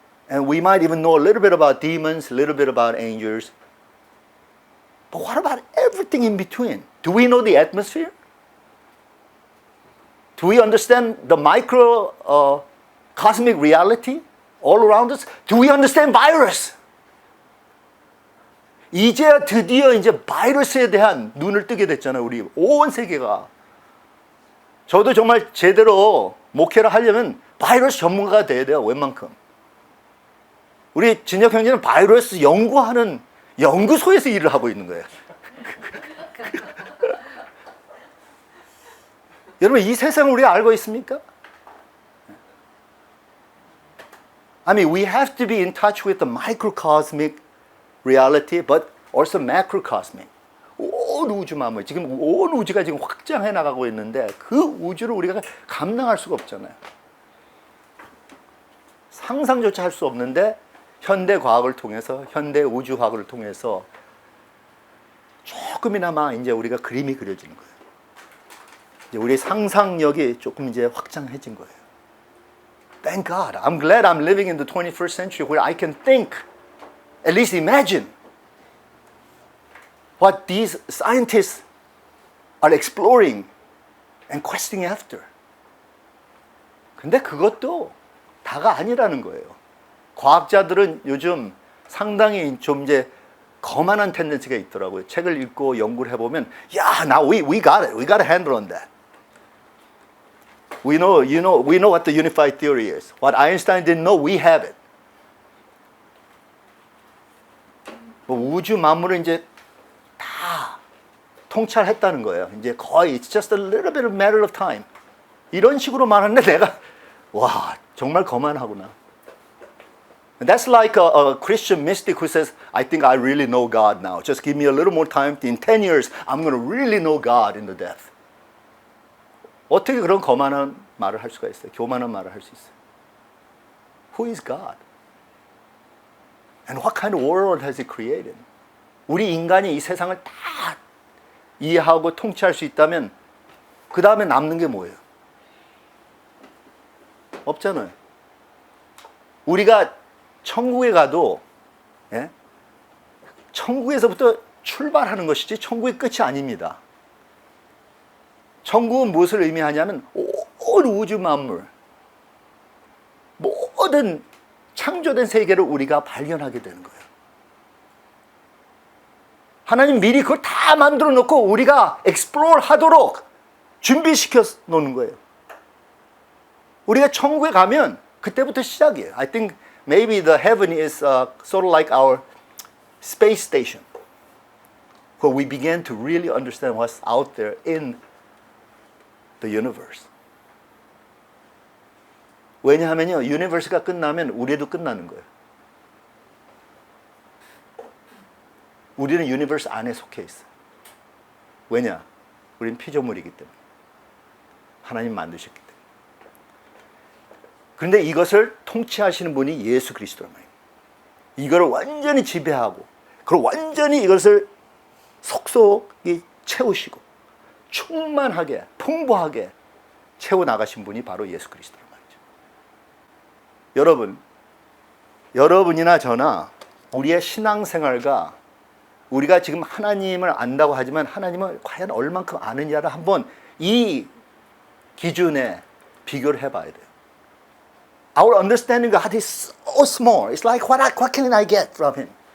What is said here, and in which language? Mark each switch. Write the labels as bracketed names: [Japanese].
[English] And we might even know a little bit about demons, a little bit about angels. But what about everything in between? Do we know the atmosphere? Do we understand the micro cosmic reality all around us? Do we understand virus? [Korean] 이제야 드디어 이제 바이러스에 대한 눈을 뜨게 됐잖아요. 우리 온 세계가. 저도 정말 제대로 목회를 하려면 바이러스 전문가가 돼야 돼요. 웬만큼. 우리 진혁 형제는 바이러스 연구하는 연구소에서 일을 하고 있는 거예요. 여러분 이 세상을 우리가 알고 있습니까? [English] I mean, we have to be in touch with the microcosmic reality, but also macrocosmic. [Korean] 온 우주 만물, 지금 온 우주가 지금 확장해 나가고 있는데 그 우주를 우리가 감당할 수가 없잖아요. 상상조차 할 수 없는데 현대 과학을 통해서, 현대 우주 과학을 통해서 조금이나마 이제 우리가 그림이 그려지는 거예요. 이제 우리 상상력이 조금 이제 확장해진 거예요. [English] Thank God. I'm glad I'm living in the 21st century where I can think, at least imagine what these scientists are exploring and questing after. [Korean] 근데 그것도 다가 아니라는 거예요. 과학자들은 요즘 상당히 좀 이제 거만한 텐dency가 있더라고요. 책을 읽고 연구를 해보면, [English] yeah, now we got it. We got a handle on that. We know what the unified theory is. What Einstein didn't know, we have it. [Korean] 우주 만물을 이제 다 통찰했다는 거예요. 이제 거의 [English] it's just a little bit of matter of time. [Korean] 이런 식으로 말하는데 내가 와 정말 거만하구나. [English] That's like a Christian mystic who says, I think I really know God now. Just give me a little more time. In 10 years, I'm going to really know God in the depth. [Korean] 어떻게 그런 거만한 말을 할 수가 있어요? 교만한 말을 할 수 있어요? [English] Who is God? And what kind of world has He created? [Korean] 우리 인간이 이 세상을 다 이해하고 통치할 수 있다면 그 다음에 남는 게 뭐예요? 없잖아요. 우리가 천국에 가도 예? 천국에서부터 출발하는 것이지 천국의 끝이 아닙니다. 천국은 무엇을 의미하냐면 온 우주 만물 모든 창조된 세계를 우리가 발견하게 되는 거예요. 하나님 미리 그걸 다 만들어 놓고 우리가 explore 하도록 준비시켜 놓는 거예요. 우리가 천국에 가면 그때부터 시작이에요. [English] I think maybe the heaven is sort of like our space station, where we begin to really understand what's out there in the universe. [Korean] 왜냐하면요, universe가 끝나면 우리도 끝나는 거예요. 우리는 universe 안에 속해 있어요. 왜냐? 우리는 피조물이기 때문에. 하나님 만드셨기 때문에. 그런데 이것을 통치하시는 분이 예수 그리스도란 말이에요. 이거를 완전히 지배하고, 그리고 완전히 이것을 속속이 채우시고, 충만하게, 풍부하게 채워나가신 분이 바로 예수 그리스도란 말이죠. 여러분이나 저나 우리의 신앙생활과 우리가 지금 하나님을 안다고 하지만 하나님을 과연 얼만큼 아느냐를 한번 이 기준에 비교를 해봐야 돼요. [English] Our understanding of God is so small. It's like, what can I get from Him?